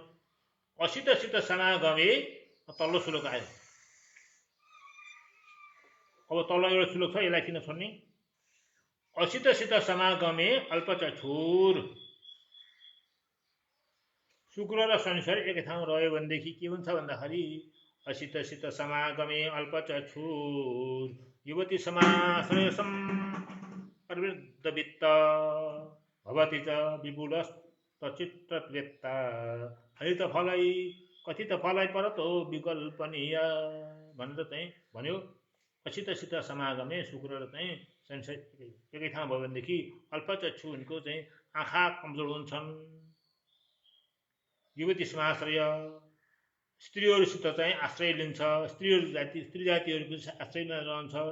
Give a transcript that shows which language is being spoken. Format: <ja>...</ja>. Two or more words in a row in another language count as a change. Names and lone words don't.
<sa>असित सित समागमे,</sa> <ne>तल्लो श्लोक आयो। अब तल्लो एउटा श्लोक छ, यसलाई किन छोड्ने।</ne> <sa>असित सित समागमे अल्पचक्षुर,</sa> <ne>शुक्र र शनिश्चर एकै ठाउँ रह्यो भनेदेखि के हुन्छ भन्दाखेरि</ne> <sa>असित सित समागमे अल्पचक्षुर युवती समाश्रयसम प्रवृद्धवित्त भवति च विपुलस्तचित्रवेत्ता हरितफलै कथितफलै परतो विकल्पनीय</sa> <ne>भनेर चाहिँ भन्यो।</ne> <sa>असित सित समागमे</sa> <ne>शुक्र र चाहिँ शनिश्चर एकै ठाउँ भयो भनेदेखि अल्पचक्षु उनको चाहिँ आँखा कमजोर हुन्छन्।</ne> <sa>युवती समाश्रय,</sa> <ne>स्त्रीहरूसित चाहिँ आश्रय लिन्छ, स्त्री जातिहरूको आश्रयमा रहन्छ।</ne>